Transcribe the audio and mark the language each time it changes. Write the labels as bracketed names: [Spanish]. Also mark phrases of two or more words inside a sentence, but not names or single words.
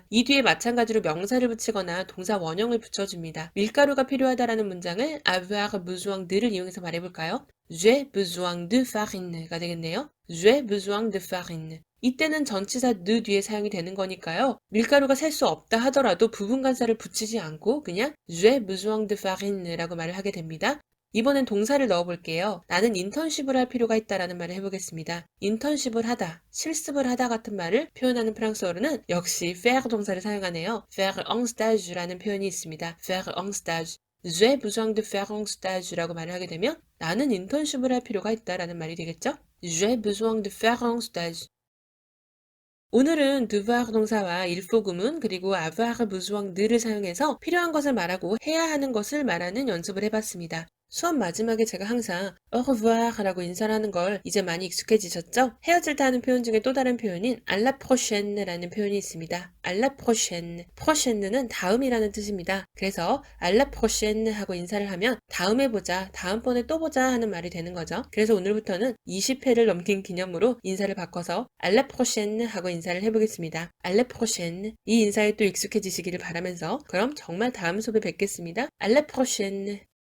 [Korean] 이 뒤에 마찬가지로 명사를 붙이거나 동사 원형을 붙여줍니다. 밀가루가 필요하다라는 문장을 [French] avoir besoin de [Korean] 를 이용해서 말해볼까요? [French] J'ai besoin de farine가 되겠네요. J'ai besoin de farine. [Korean] 이때는 전치사 ne 뒤에 사용이 되는 거니까요. 밀가루가 셀 수 없다 하더라도 부분간사를 붙이지 않고 그냥 [French] j'ai besoin de farine [Korean] 라고 말을 하게 됩니다. 이번엔 동사를 넣어볼게요. 나는 인턴십을 할 필요가 있다라는 말을 해보겠습니다. 인턴십을 하다, 실습을 하다 같은 말을 표현하는 프랑스어로는 역시 faire 동사를 사용하네요. [French] faire un stage [Korean] 라는 표현이 있습니다. [French] faire un stage. J'ai besoin de faire un stage [Korean] 라고 말을 하게 되면 나는 인턴십을 할 필요가 있다라는 말이 되겠죠? [French] J'ai besoin de faire un stage. [Korean] 오늘은 devoir 동사와 [French] il faut [Korean] 구문 그리고 [French] avoir besoin de [Korean] 를 사용해서 필요한 것을 말하고 해야 하는 것을 말하는 연습을 해봤습니다. 수업 마지막에 제가 항상 [French] au revoir [Korean] 라고 인사를 하는 걸 이제 많이 익숙해지셨죠? 헤어질 때 하는 표현 중에 또 다른 표현인 [French] à la prochaine [Korean] 라는 표현이 있습니다. [French] à la prochaine. [Korean] prochaine는 다음이라는 뜻입니다. 그래서 [French] à la prochaine [Korean] 하고 인사를 하면 다음에 보자, 다음번에 또 보자 하는 말이 되는 거죠. 그래서 오늘부터는 20회를 넘긴 기념으로 인사를 바꿔서 [French] à la prochaine [Korean] 하고 인사를 해보겠습니다. [French] à la prochaine. [Korean] 이 인사에 또 익숙해지시기를 바라면서 그럼 정말 다음 수업에 뵙겠습니다. [French] à la prochaine.